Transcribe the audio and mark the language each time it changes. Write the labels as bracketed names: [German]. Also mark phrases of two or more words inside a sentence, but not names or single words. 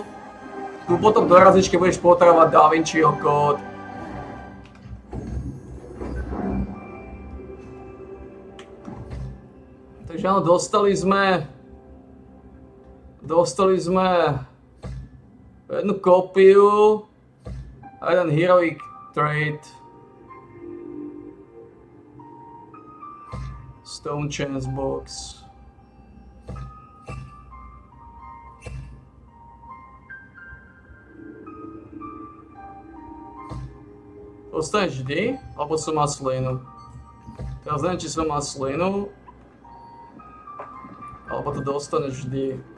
[Slovak] Tu potom dorazíš, keď budeš potrebovať Da Vinciho kód. Takže áno, dostali sme jednu kópiu a jeden [English] heroic trait. [Slovak] Stone Chance Box. Dostaneš vždy, alebo som má slinu. Teraz neviem, či som má slinu, alebo to dostaneš vždy.